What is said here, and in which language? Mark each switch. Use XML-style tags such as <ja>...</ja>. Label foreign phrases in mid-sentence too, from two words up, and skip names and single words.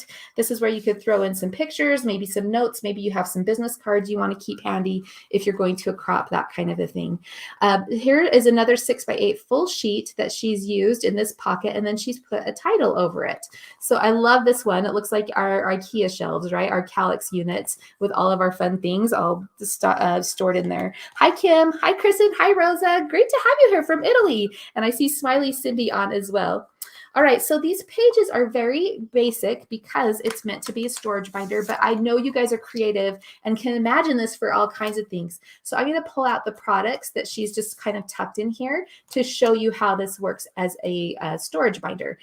<en>This is where you could throw in some pictures, maybe some notes, maybe you have some business cards you want to keep handy if you're going to a crop, that kind of a thing. Here is another 6x8 full sheet that she's used in this pocket, and then she's put a title over it. So I love this one. It looks like our IKEA shelves, right? Our Calyx units with all of our fun things all stored in there. Hi, Kim. Hi, Kristen. Hi, Rosa. Great to have you here from Italy. And I see Smiley Cindy on as well. All right, so these pages are very basic because it's meant to be a storage binder, but I know you guys are creative and can imagine this for all kinds of things. So I'm going to pull out the products that she's just kind of tucked in here to show you how this works as a storage binder.</en>